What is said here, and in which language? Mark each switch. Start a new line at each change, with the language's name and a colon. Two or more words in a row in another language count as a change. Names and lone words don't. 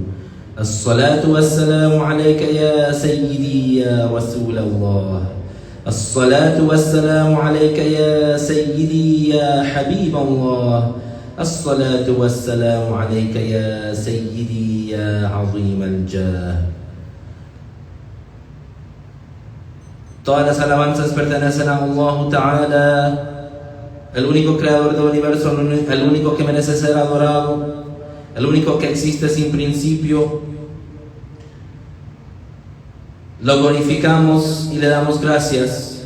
Arabic: الصلاة والسلام عليك يا سيدي يا رسول الله. الصلاة والسلام عليك يا سيدي يا حبيب الله. الصلاة والسلام عليك يا سيدي يا عظيم الجاه.
Spanish: Todas las alabanzas pertenecen a
Arabic: الله تعالى,
Spanish: el único creador del universo, el único que merece ser adorado, el único que existe sin principio. Lo glorificamos y le damos gracias.